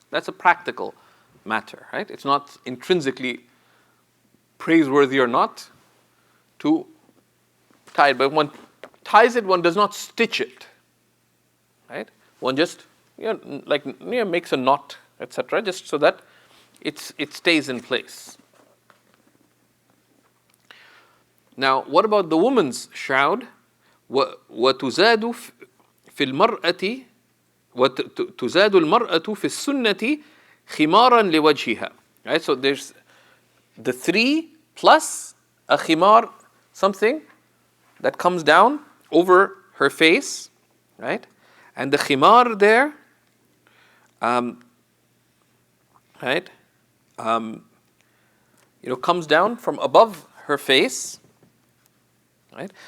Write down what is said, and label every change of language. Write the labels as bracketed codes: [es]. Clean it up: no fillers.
[en] That's a practical matter, right? It's not intrinsically praiseworthy or not to tie it. But when one ties it, one does not stitch it, right? One just, makes a knot, etc., just so that it stays in place. Now, what about the woman's shroud? [ar] وتزاد في المرأة وتزاد المرأة في السنة خمارا لوجهها. [en] Right, so there's the 3 plus a khimar, something that comes down over her face, right? And the khimar there, comes down from above her face, right?